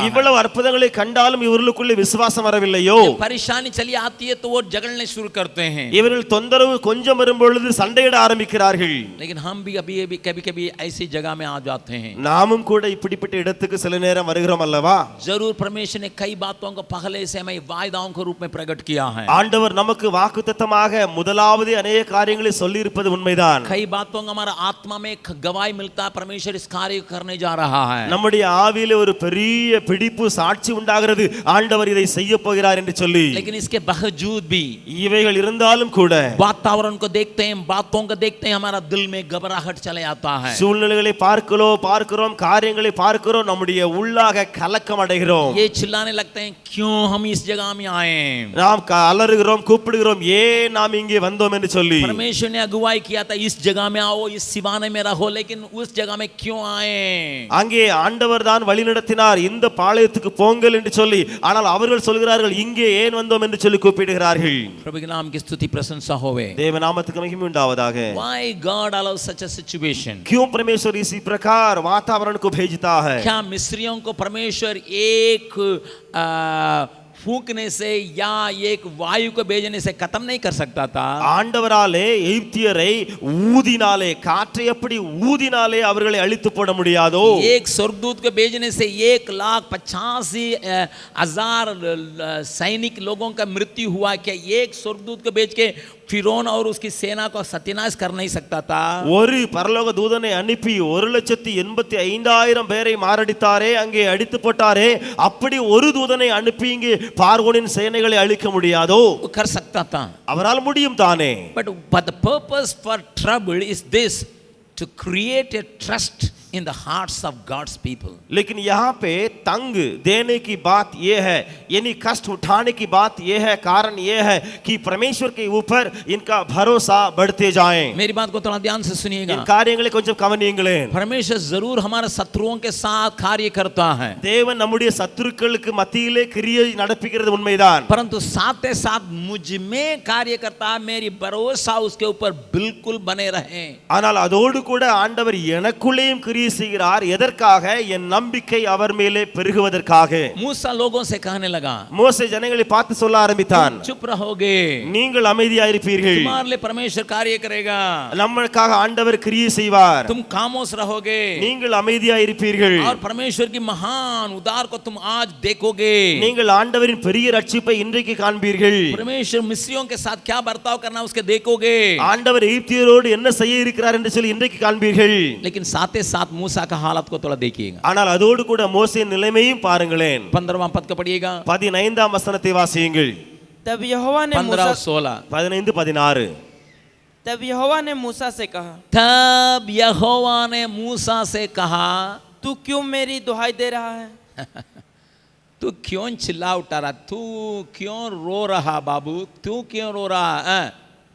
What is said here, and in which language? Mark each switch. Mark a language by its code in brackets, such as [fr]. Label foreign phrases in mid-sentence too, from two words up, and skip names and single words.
[ta] இவ்வளவு அற்புதங்களை கண்டாலும் இவர்களுக்குள்ளே விசுவாசம் வரவில்லையோ? [hi] परेशानी चली आती है तो वो झगड़ने शुरू करते हैं. [ta] இவர்கள் தொந்தரவு கொஞ்சம் வரும்பொழுது சண்டையிட ஆரம்பிக்கிறார்கள். [hi] लेकिन हम भी अभी कभी कभी ऐसी जगह में आ जाते हैं. [ta] நாமும் கூட இப்படிப்பட்ட இடத்துக்கு சில நேரம் வருகிறோம் அல்லவா? [hi] जरूर परमेश्वर ने कई बातों को पहले से हमें वायदाओं के रूप में प्रकट किया है. [ta] ஆண்டவர் நமக்கு வாக்குத்தத்தமாக முதலாவது अनेक காரியங்களை சொல்லி இருப்பது உண்மைதான். [hi] कई बातों का हमारा आत्मा में गवाही मिलता है, परमेश्वर इस कार्य को करने जा रहा है. [ta] நம்முடைய ஆவியிலே ஒரு பெரிய பிடிப்பு சாட்சி உண்டாகிறது, ஆண்டவர் இதை செய்ய போகிறார் என்று சொல்லி. [hi] लेकिन इसके बावजूद भी [ta] இவைகள் இருந்தாலும் கூட [hi] वातावरण को देखते हैं, बातों को देखते हैं, हमारा दिल में घबराहट चले आता है. [ta] சூழ்நிலைகளை பார்க்கிறோம், காரியங்களை பார்க்கிறோம், நம்முடைய உள்ளாக கலக்கம் அடைகிறோம். [hi] ये चिल्लाने लगते हैं, क्यों हम इस जगह में आए. [ta] நாம் அலறுகிறோம், கூப்பிடுகிறோம், ஏன் நாம் இங்கே வந்தோம் என்று சொல்லி. [hi] परमेश्वर ने अगुवाई किया था, इस जगह में आओ, इस सिवाने में रहो, लेकिन उस जगह में क्यों आए. [ta] அங்கே ஆண்டவர் தான் வழி நடத்தினார், இந்த பாளையத்துக்கு போங்கள் என்று சொல்லி. ஆனால் அவர்கள் சொல்கிறார்கள், இங்கே ஏன் வந்தோம் என்று சொல்லி கூப்பிடுகிறார்கள். [hi] प्रभु के नाम की स्तुति प्रशंसा होवे. [ta] தேவ நாமத்துக்கு மகிமை உண்டாவதாக. [en] Why God allows such a situation? [hi] क्यों परमेश्वर इसी प्रकार वातावरण को भेजता है? क्या मिस्रियों को परमेश्वर एक फूंकने से या एक वायु को भेजने से खत्म नहीं कर सकता था? [ta] ஆண்டவராலே எகிப்தியரை ஊதினாலே, காற்றை எப்படி ஊதினாலே அவர்களை அழித்து போட முடியாதோ? [hi] एक स्वर्गदूत को भेजने से 1,85,000 सैनिक लोगों का मृत्यु हुआ, क्या एक स्वर्गदूत को भेज के फिरौन और उसकी सेना को सत्यानाश कर नहीं सकता था? [ta] ஒரு பரலோக தூதனை அனுப்பி 1,85,000 பேரை மாரடித்தாரே, அங்கே அடித்து போட்டாரே, அப்படி ஒரு தூதனை அனுப்பி இங்கே பார்வோனின் சேனைகளை அழிக்க முடியாதோ? [hi] वो कर सकता था. [ta] அவரால் முடியும் தானே. [en] But the purpose for trouble is this, to create a trust in the hearts of God's people. [hi] लेकिन यहाँ पे तंग देने की बात यह है, यानी कष्ट उठाने की बात यह है, कारण यह है कि परमेश्वर के ऊपर इनका भरोसा बढ़ते जाए. मेरी बात को थोड़ा ध्यान से सुनिएगा. [ta] इन காரியங்களை கொஞ்சம் கவனியுங்களேன். [hi] परमेश्वर जरूर हमारे शत्रुओं के साथ कार्य करता है, [ta] தேவன் நம்முடைய சத்துருக்களுக்கு மத்தியிலே கிரியை நடப்பிக்கிறது உண்மைதான். [hi] परंतु साथ ही साथ मुझ में कार्य करता है, मेरी भरोसा उसके ऊपर बिल्कुल बने रहे. [ta] ஆனால் அதோடு கூட ஆண்டவர் எனக்குள்ளேயும் கிரியை செய்கிறார். எதற்காக? என் நம்பிக்கை அவர் மேலே பெருகுவதற்காக. [hi] मूसा लोगों से कहने लगा, [ta] மோசே ஜனங்களை பார்த்து சொல்ல ஆரம்பித்தான், [hi] चुप रहोगे, [ta] நீங்கள் அமைதியாயிருப்பீர்கள், [hi] तुम्हारे लिए परमेश्वर कार्य करेगा, [ta] நமக்காக ஆண்டவர் கிரியை செய்வார், [hi] तुम खामोश रहोगे, [ta] நீங்கள் அமைதியாயிருப்பீர்கள், [hi] और परमेश्वर की महान उद्धार को तुम आज देखोगे. [ta] நீங்கள் ஆண்டவரின் பெரிய ரட்சிப்பை இன்றைக்கு காண்பீர்கள். [hi] परमेश्वर मिस्रियों के साथ क्या बर्ताव करना उसके देखोगे. [ta] ஆண்டவர் எகிப்தியரோடு என்ன செய்ய இருக்கிறார் என்று சொல்லி இன்றைக்கு காண்பீர்கள். [hi] लेकिन साथ ही साथ मूसा का हालत को थोड़ा देखिएगा. [ta] ஆனால் அதோடு கூட மோசேயின் நிலைமையும் பாருங்களேன். [hi] 15वां पद को पढ़िएगा. [ta] 15ஆம் வசனத்தை வாசியுங்கள். [hi] तब यहोवा ने 15 और 16. 15-16. तब यहोवा ने मूसा से कहा, तब यहोवा ने मूसा से कहा, तू क्यों मेरी दुहाई दे रहा है? तू क्यों चिल्ला उठा रहा, तू क्यों रो रहा बाबू, तू क्यों रो रहा है?